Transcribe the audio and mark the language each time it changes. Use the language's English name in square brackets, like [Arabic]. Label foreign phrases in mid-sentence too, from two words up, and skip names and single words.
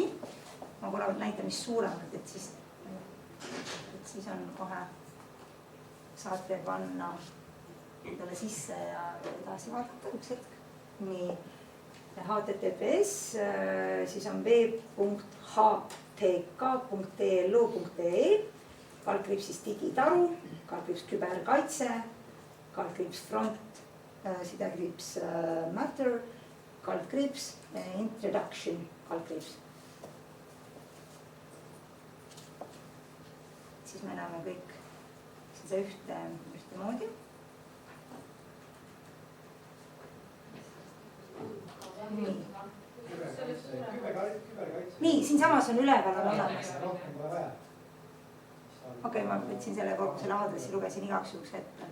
[Estonian] Ma korra näitan, mis suuremad, et siis on kohe, saate panna endale sisse ja edasi vaadata üks hetk. Nii, https, siis on www.htk.tlu.ee, /digitaru, /küberkaitse, [English] /front, sidekriips matter, introduction, [Estonian] siis me näeme kõik seda ühtemoodi. Nii, siinsamas on üleval on olemas. Okei, ma võtsin selle korpuse aadressi, lugesin igaks juhuks ette.